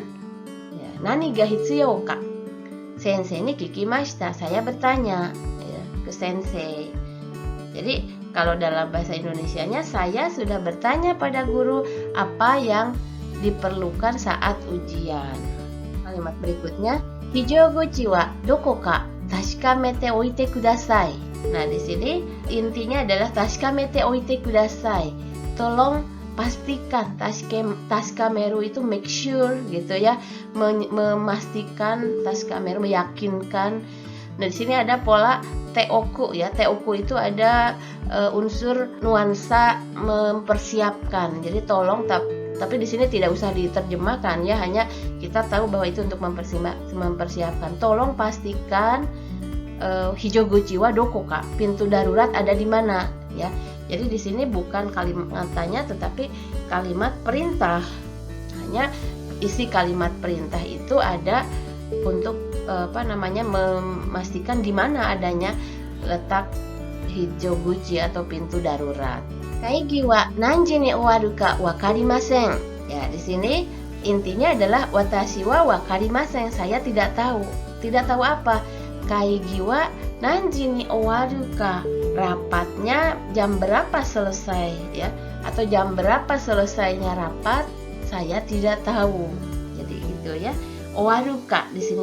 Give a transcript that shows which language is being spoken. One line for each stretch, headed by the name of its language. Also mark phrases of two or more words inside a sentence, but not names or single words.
Indonesian: Ya,
Japanese: 何が必要か先生に聞きました.
Indonesian: Saya bertanya ya, ke sensei. Jadi kalau dalam bahasa Indonesianya, saya sudah bertanya pada guru apa yang diperlukan saat ujian. Kalimat berikutnya,
Japanese: 非常口はどこか確かめておいてください.
Indonesian: Nah, di sini intinya adalah
Japanese: 確かめておいてください.
Indonesian: Tolong pastikan, taskameru itu
English: make sure
Indonesian: gitu ya, memastikan, taskameru meyakinkan. Nah di sini ada pola teoku ya, teoku itu ada unsur nuansa mempersiapkan. Jadi tolong tapi di sini tidak usah diterjemahkan ya, hanya kita tahu bahwa itu untuk mempersiapkan. Tolong pastikan
Japanese: 非常口はどこか,
Indonesian: pintu darurat ada di mana ya. Jadi di sini bukan kalimat tanya tetapi kalimat perintah. Hanya isi kalimat perintah itu ada untuk memastikan di mana adanya letak hijoguchi atau pintu darurat.
Japanese: 会議は何時に終わるかわかりません.
Indonesian: Ya, di sini intinya adalah
Japanese: 私はわかりません,
Indonesian: saya tidak tahu. Tidak tahu apa?
Japanese: 会議は何時に終わるか,
Indonesian: rapatnya jam berapa selesai ya, atau jam berapa selesainya rapat, saya tidak tahu. Jadi gitu ya.
Japanese: 終わるか
Indonesian: di sini.